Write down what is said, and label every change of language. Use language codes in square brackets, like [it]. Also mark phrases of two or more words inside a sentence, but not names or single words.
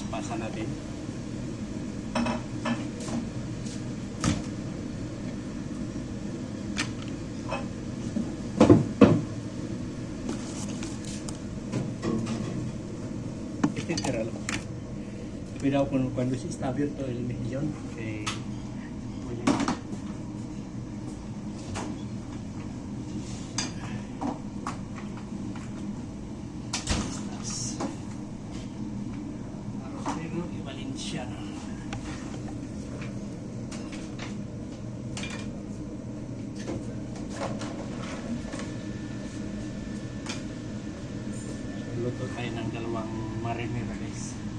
[tl] Pasa natin. [es] Pero cuidado con cuando está abierto el mejillón, que puede... Estas. Arroz negro y valenciano. [tl] Luto tayo ng dalawang marinera guys.